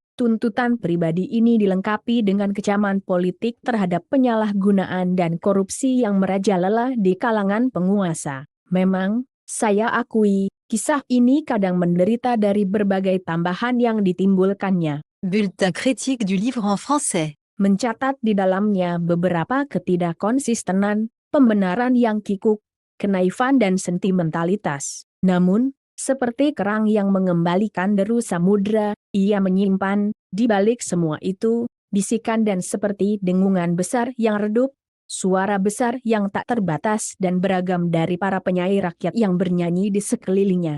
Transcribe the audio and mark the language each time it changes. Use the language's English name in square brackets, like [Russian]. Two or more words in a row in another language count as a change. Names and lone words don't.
[Indonesian] Tuntutan pribadi ini dilengkapi dengan kecaman politik terhadap penyalahgunaan dan korupsi yang merajalela di kalangan penguasa. Memang, saya akui, kisah ini kadang menderita dari berbagai tambahan yang ditimbulkannya. [French] Bulletin critique du livre en français. [Indonesian] Mencatat di dalamnya beberapa ketidakkonsistenan, pembenaran yang kikuk, kenaifan dan sentimentalitas. Namun, seperti kerang yang mengembalikan deru samudra, ia menyimpan, di balik semua itu, bisikan dan seperti dengungan besar yang redup, suara besar yang tak terbatas dan beragam dari para penyair rakyat yang bernyanyi di sekelilingnya.